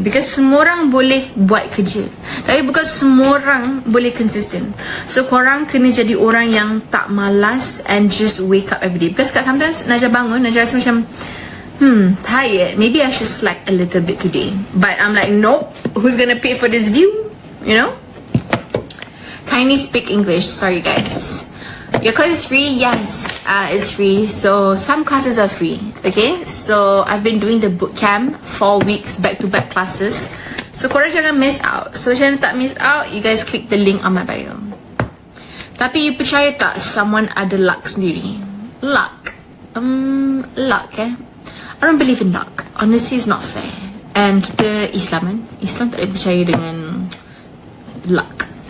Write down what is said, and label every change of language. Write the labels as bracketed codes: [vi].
[ms] Because semua orang boleh buat kerja, tapi bukan semua orang boleh consistent. So korang kena jadi orang yang tak malas [en] and just wake up every day. Because sometimes [ms] Najah bangun, Najah rasa macam [en] tired, maybe I should slack a little bit today. But I'm like, nope, who's gonna pay for this view? You know? Kindly speak English. Sorry guys. Your class is free? Yes, it's free. So some classes are free. Okay, so I've been doing the boot camp 4 weeks back-to-back classes. So [ms] korang jangan [en] miss out. So [ms] macam mana tak [en] miss out, you guys click the link on my bio. [ms] Tapi you percaya tak someone ada luck sendiri? Luck. [en] Luck I don't believe in luck. Honestly, it's not fair. And [ms] kita Islam kan? Islam tak boleh percaya dengan luck.